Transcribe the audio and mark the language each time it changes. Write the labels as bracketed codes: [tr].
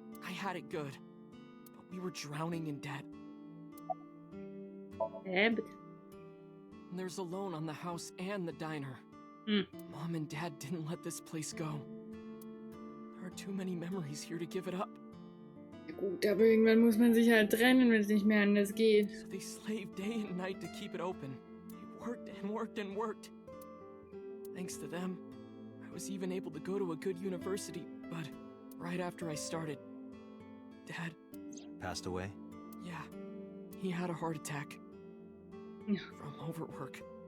[en] I had it good, but we were drowning in debt. But And there's a loan on the house and the diner. Mom and Dad didn't let this place go. There are too many memories here to give it up. [de] ja gut, aber irgendwann muss man sich halt trennen, wenn es nicht mehr anders geht. [en] So they slaved day and night to keep it open. They worked and worked and worked. Thanks to them, I was even able to go to a good university, but right after I started, Dad... Passed away? Yeah, he had a heart attack. From overwork.